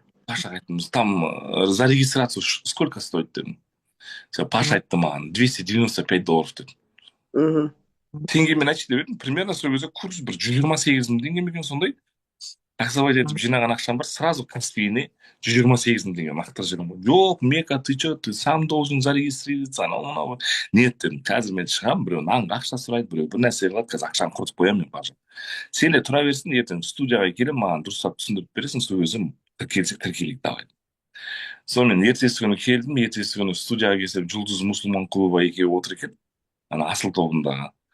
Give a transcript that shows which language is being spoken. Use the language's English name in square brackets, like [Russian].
[Kazakh] Пашаға айттым, [Russian] там за регистрацию сколько стоит [Kazakh] дедім. Паша айтты маған $295 деді. Теңгемен айтшы деп едім, примерно сол кезде курс бір 128 мың теңге ме екен, сондай. Таксовать етіп жинаған ақшам бар, сразу Каспийіне 128 мың теңге лақтырып жібердім ғой. [Russian] Жоқ, Мека, ты че, ты сам должен зарегистрироваться, анау. [Kazakh] Нет дедім, қазір мен шығамын, біреу нанға ақша сұрайды, біреу бір нәрсе қылады, қазір ақшаны құртып қоямын мен бажа. Сен де тұра берсін, ертең студияға келемін, маған дұрыстап түсіндіріп бересің, сол кезде тіркелсек тіркелейік давай. Сонымен ертесі күні келдім, ертесі күні студияға келсем, Жұлдыз мұсылман клубы екеуі отыр екен, ана асыл тобындағы.